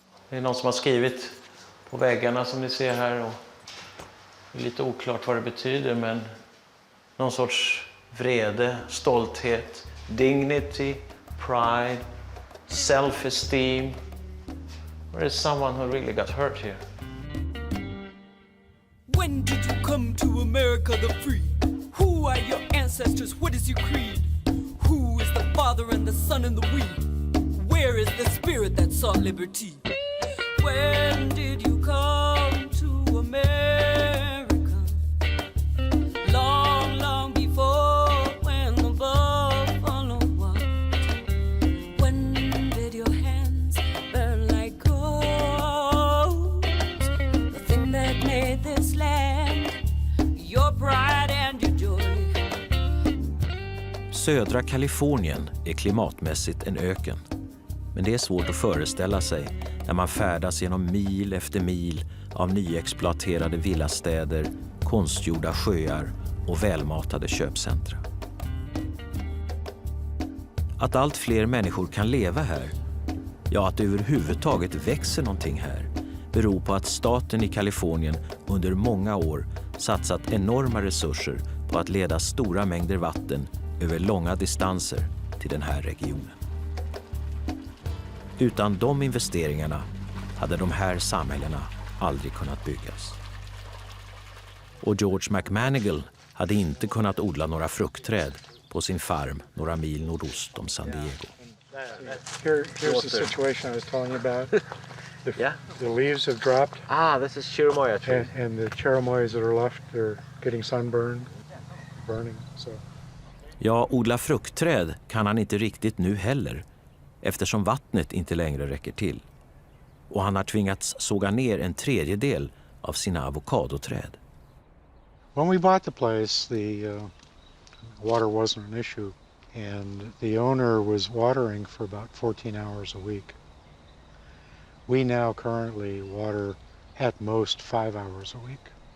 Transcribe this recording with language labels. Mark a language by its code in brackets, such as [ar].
[sv] Det är någon som har skrivit på väggarna som ni ser här. Och det är lite oklart vad det betyder, men någon sorts vrede, stolthet, dignity, pride, self-esteem. [en] Or is someone who really got hurt here? When did you come to America the free? Who are your ancestors? What is your creed? Who is the father and the son and the we? Where is the spirit that saw liberty? When did you come to America? Long, long before when the buffalo walked. When did your hands burn like gold? The thing that made this land your pride and your joy. [sv] Södra Kalifornien är klimatmässigt en öken. Men det är svårt att föreställa sig när man färdas genom mil efter mil av nyexploaterade villastäder, konstgjorda sjöar och välmatade köpcentra. Att allt fler människor kan leva här, ja att det överhuvudtaget växer någonting här, beror på att staten i Kalifornien under många år satsat enorma resurser på att leda stora mängder vatten över långa distanser till den här regionen. Utan de investeringarna hade de här samhällena aldrig kunnat byggas. Och George McManigal hade inte kunnat odla några fruktträd på sin farm några mil nordost om San Diego. [en] Here's the situation I was telling you about. The leaves have dropped. This is cherimoya tree. And the cherimoyas that are left, they're getting sunburned, burning. So. [sv] Ja, odla fruktträd kan han inte riktigt nu heller, eftersom vattnet inte längre räcker till. Och han har tvingats såga ner en tredjedel av sina avokadoträd. [en] When we bought the place, the water wasn't an issue, and the owner was watering for about 14 hours a week. We now currently water at most 5 hours a week.